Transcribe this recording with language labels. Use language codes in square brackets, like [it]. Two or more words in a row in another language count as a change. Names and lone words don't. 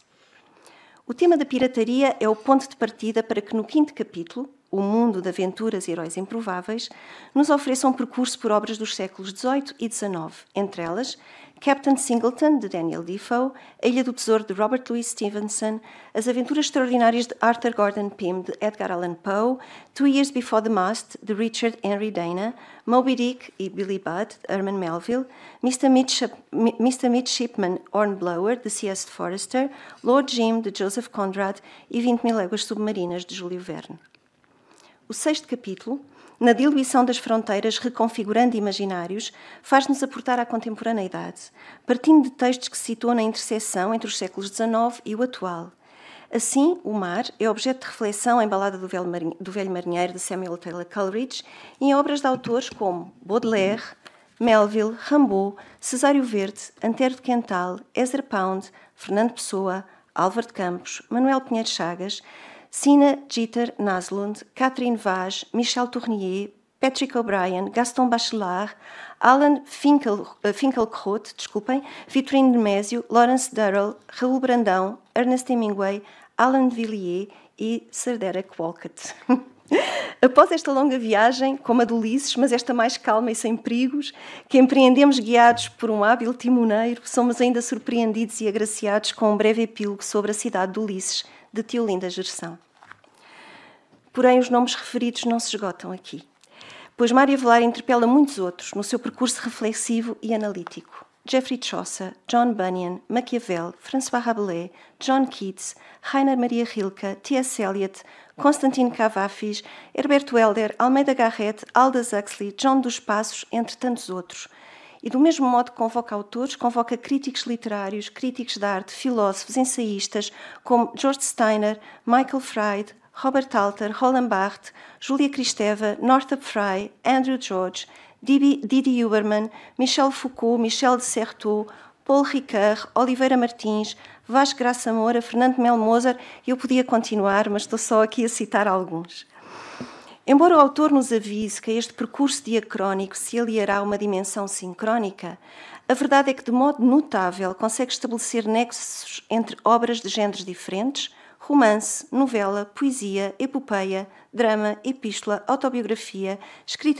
[pt] O tema da pirataria é o ponto de partida para que no quinto capítulo, O Mundo de Aventuras e Heróis Improváveis, nos ofereça um percurso por obras dos séculos XVIII e XIX, entre elas Captain Singleton, de Daniel Defoe, A Ilha do Tesouro, de Robert Louis Stevenson, As Aventuras Extraordinárias de Arthur Gordon Pym, de Edgar Allan Poe, 2 Years Before the Mast, de Richard Henry Dana, Moby Dick e Billy Budd, de Herman Melville, Mr. Midshipman Hornblower, de C.S. Forester, Lord Jim, de Joseph Conrad e 20.000 Léguas Submarinas, de Júlio Verne. O 6º capítulo, na diluição das fronteiras reconfigurando imaginários, faz-nos aportar à contemporaneidade, partindo de textos que se situam na interseção entre os séculos XIX e o atual. Assim, o mar é objeto de reflexão em Balada do Velho Marinheiro, de Samuel Taylor Coleridge, e em obras de autores como Baudelaire, Melville, Rimbaud, Cesário Verde, Antero de Quental, Ezra Pound, Fernando Pessoa, Álvaro de Campos, Manuel Pinheiro Chagas, Sina Jeter Naslund, Catherine Vaz, Michel Tournier, Patrick O'Brien, Gaston Bachelard, Alan Finkielkraut, Victorine de Mésio, Lawrence Durrell, Raul Brandão, Ernest Hemingway, Alan de Villiers e Sir Derek Walcott. Após esta longa viagem, como a de Ulisses, mas esta mais calma e sem perigos, que empreendemos guiados por um hábil timoneiro, somos ainda surpreendidos e agraciados com um breve epílogo sobre a cidade de Ulisses, de Teolinda Gerson. Porém, os nomes referidos não se esgotam aqui, pois Mário Avelar interpela muitos outros no seu percurso reflexivo e analítico. Geoffrey Chaucer, John Bunyan, Maquiavel, François Rabelais, John Keats, Rainer Maria Rilke, T.S. Eliot, Constantine Cavafis, Herberto Helder, Almeida Garrett, Aldous Huxley, João dos Passos, entre tantos outros. E do mesmo modo que convoca autores, convoca críticos literários, críticos de arte, filósofos, ensaístas, como George Steiner, Michael Fried, Robert Alter, Roland Barthes, Júlia Kristeva, Northrop Frye, Andrew George, Didi Huberman, Michel Foucault, Michel de Certeau, Paul Ricard, Oliveira Martins, Vasco Graça Moura, Fernando Melo Moser, e eu podia continuar, mas estou só aqui a citar alguns. Embora o autor nos avise que a este percurso diacrónico se aliará uma dimensão sincrónica, a verdade é que, de modo notável, consegue estabelecer nexos entre obras de géneros diferentes, romance, novela, poesia, epopeia, drama, epístola, autobiografia, escrita